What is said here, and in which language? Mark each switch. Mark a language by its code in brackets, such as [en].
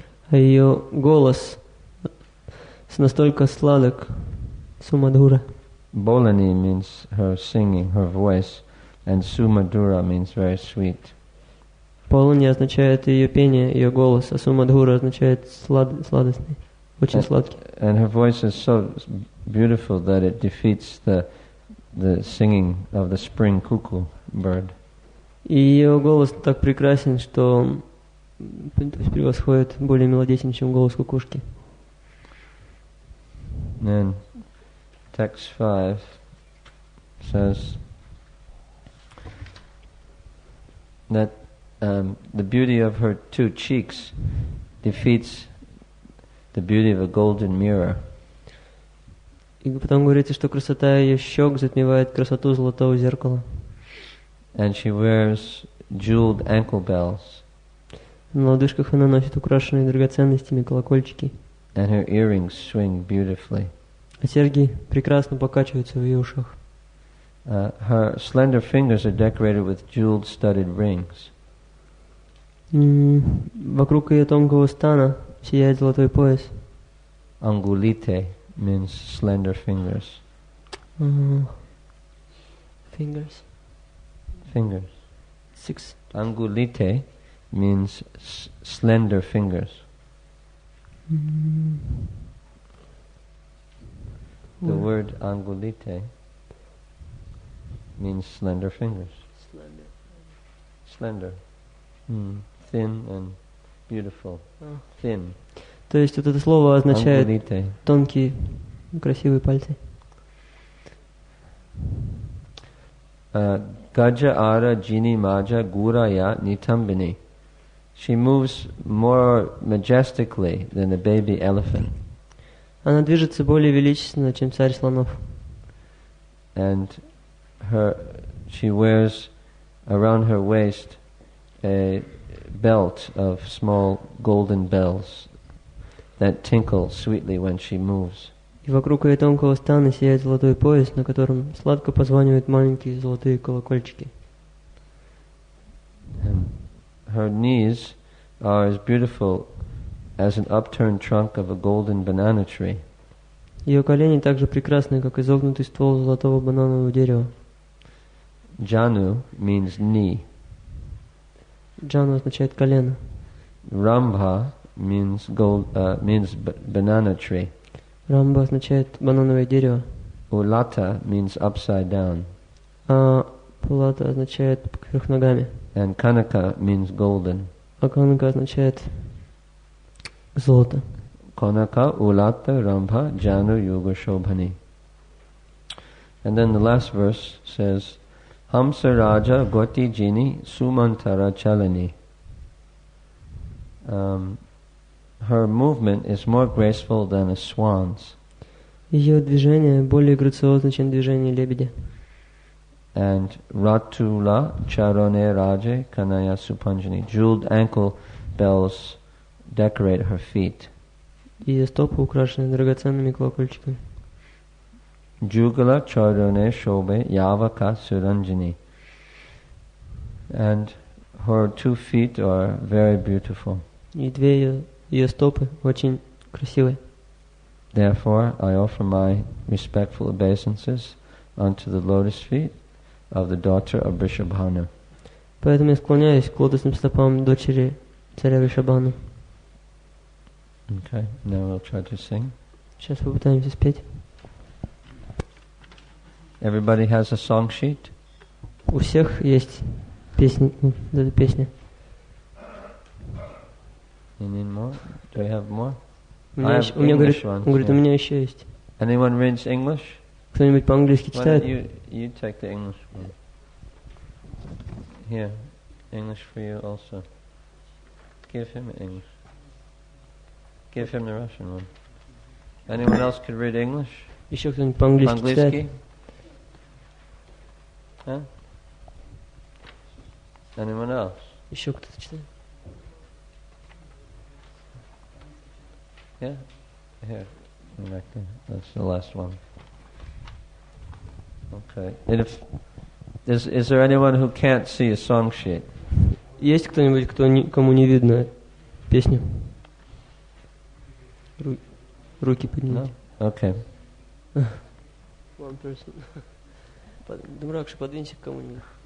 [ru] А ее голос настолько сладок, Сумадура. [en] Bolani means her singing, her voice, and Sumadura means very sweet. [ru] Полани означает ее пение, ее голос, а Сумадхура означает сладостный, очень сладкий. [en] And her voice is so beautiful that it defeats the singing of the spring cuckoo bird. [ru] И ее голос так прекрасен, что превосходит, более мелодичен, чем голос кукушки. [en] And text 5 says that the beauty of her two cheeks defeats the beauty of a golden mirror. [ru] И потом говорится, что красота ее щек затмевает красоту золотого зеркала. [en] And she wears jeweled ankle bells. [ru] На лодыжках она носит украшенные драгоценностями колокольчики. [en] And her earrings swing beautifully. [ru] А серьги прекрасно покачиваются в ее ушах. [en] Her slender fingers are decorated with jeweled studded rings. [ru] Вокруг ее тонкого стана сияет золотой пояс. [en] Angulite means slender fingers. Fingers. Fingers. 6. Angulite means slender fingers. The word angulite means slender fingers. Slender. Thin and beautiful. Thin. [ru] То есть вот это слово означает [en] Angulite. [ru] тонкие, красивые пальцы. [bn] Gaja ara jini maja guraya nitambini. [en] She moves more majestically than a baby elephant. [ru] Она движется более величественно, чем царь слонов. [en] And she wears around her waist a belt of small golden bells that tinkle sweetly when she moves. [ru] И вокруг ее тонкого стана сияет золотой пояс, на котором сладко позванивают маленькие золотые колокольчики. [en] And her knees are as beautiful as an upturned trunk of a golden banana tree. [ru] Ее колени так же прекрасны, как изогнутый ствол золотого бананового дерева. [en] Janu means knee. [ru] Джану означает колено. [en] Rambha means banana tree. [ru] Рамба означает банановое дерево. [en] Ulata means upside down. [ru] А пулата означает кверх ногами. [en] And Kanaka means golden. [ru] А канака означает золото. [bn] Konaka ulata rambha janu yuga shobhani. [en] And then the last verse says, [bn] Hamsa Raja Goti Jini Sumantara Chalani. [en] Her movement is more graceful than a swan's. [ru] Ее движение более грациозно, чем движение лебедя. [bn] And Ratula Charone Raje Kanaya Supanjani. [en] Jeweled ankle bells decorate her feet. [ru] Ее стопы украшены драгоценными колокольчиками. [bn] Jugala Charone Shobe Yavaka Suranjani. [en] And her 2 feet are very beautiful. [ru] И две ее стопы очень красивые. [en] Therefore, I offer my respectful obeisances unto the lotus feet of the daughter of Vrishabhanu. [ru] Поэтому я склоняюсь к лотосным стопам дочери царя Вришабхану. [en] Okay, now we'll try to sing. [ru] Сейчас попытаемся спеть. [en] Everybody has a song sheet? [ru] У всех есть песни, эта песня. [en] You need more? Do you have more? [ru] У меня говорит, он говорит, у меня еще есть. [en] Anyone reads English? [ru] Кто-нибудь по-английски [en] Why [ru] читает? [en] don't you take the English one. Here, English for you also. Give him English. Give him the Russian one. Anyone else could read English? [ru] Еще кто-нибудь по-английски читает? По-английски? Huh? [en] Anyone else? [ru] Еще кто-то читает? [en] Yeah? Here. Back there. That's the last one. Okay. And is there anyone who can't see a song sheet? [ru] Есть кто-нибудь, кому не видно песню? Руки поднимите. [en] No? Okay. One person. [ru] Дуракша, подвинься к кому-нибудь.